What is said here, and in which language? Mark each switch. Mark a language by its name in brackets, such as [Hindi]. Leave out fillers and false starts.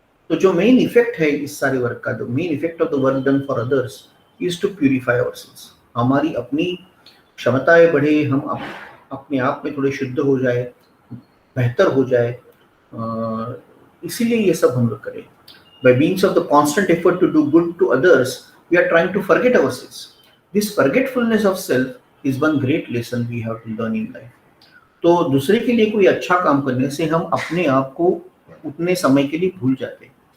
[Hindi] तो जो main effect है इस सारे वर्क का, [English] The main effect of the work done for others is to purify ourselves. [Hindi] हमारी अपनी क्षमताएं बढ़े, हम अपने आप में थोड़े शुद्ध हो जाए, बेहतर हो जाए, इसीलिए ये सब हम लोग करें। [English] By means of the constant effort to do good to others, we are trying to forget ourselves. This forgetfulness of self is one great lesson we have to learn in life. [Hindi] तो दूसरे के लिए कोई अच्छा काम करने से हम अपने आप को उतने समय के लिए भूल जाते हैं।